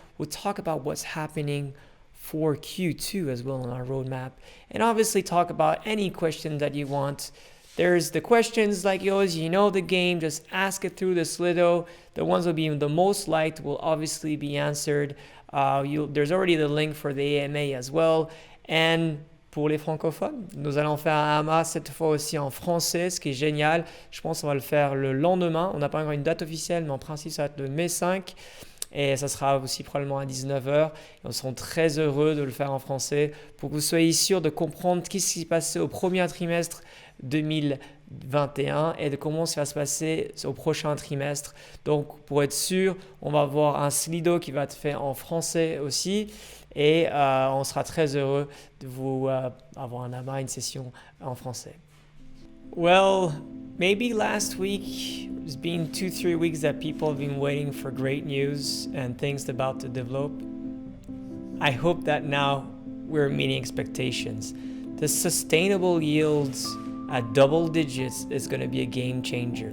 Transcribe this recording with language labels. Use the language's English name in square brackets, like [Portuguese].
[English] We'll talk about what's happening for Q2 as well on our roadmap, and obviously talk about any questions that you want. There's the questions like yours, you know the game, just ask it through the Slido. The ones will be the most liked will obviously be answered. There's already the link for the AMA as well. [French] And pour les francophones, nous allons faire un AMA cette fois aussi en français, ce qui est génial. Je pense qu'on va le faire le lendemain. On n'a pas encore une date officielle, mais en principe, ça va être le mai 5. Et ça sera aussi probablement à 19h. Et on sera très heureux de le faire en français pour que vous soyez sûr de comprendre ce qui s'est passé au premier trimestre 2021 et de comment ça va se passer au prochain trimestre. Donc, pour être sûr, on va avoir un Slido qui va être fait en français aussi. Et on sera très heureux de vous avoir un AMA, une session en français. [English] Well, maybe last week, it's been 2-3 weeks that people have been waiting for great news and things about to develop. I hope that now we're meeting expectations. The sustainable yields at double digits is going to be a game changer.